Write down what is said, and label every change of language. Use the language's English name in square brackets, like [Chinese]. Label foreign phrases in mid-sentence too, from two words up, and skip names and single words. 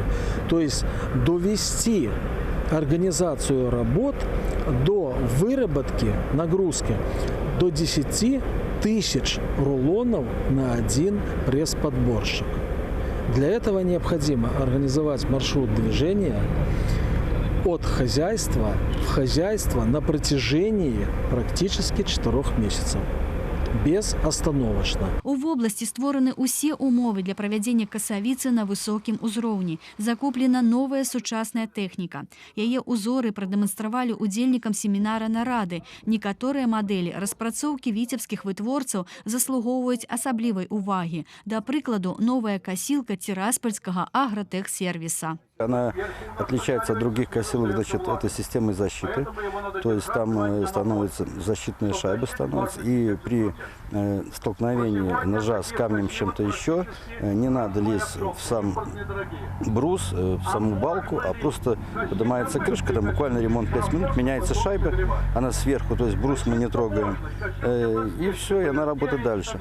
[Russian] То есть довести организацию работ до выработки, нагрузки до 10 тысяч рулонов на один пресс-подборщик. Для этого необходимо организовать маршрут движения от хозяйства в хозяйство на протяжении практически 4 месяцев. Безостановочно. [Belarusian] У вобласці створаны ўсе умовы для правядзення касавіцы на высокім узроўні. Закуплена новая сучасная тэхніка. Яе узоры прадэманстравалі удзельнікам семінара нарады. Некаторыя мадэлі распрацоўкі віцебскіх вытворцаў заслугоўваюць асаблівай увагі. Да прыкладу, новая касілка Тираспольскага агротэхсервіса. [Russian] Она отличается от других косилок, значит, этой системой защиты. То есть там становятся защитные шайбы, и при столкновении ножа с камнем, с чем-то еще, не надо лезть в сам брус, в саму балку, а просто поднимается крышка, там буквально ремонт 5 минут, меняется шайба, она сверху, то есть брус мы не трогаем, и все, и она работает дальше.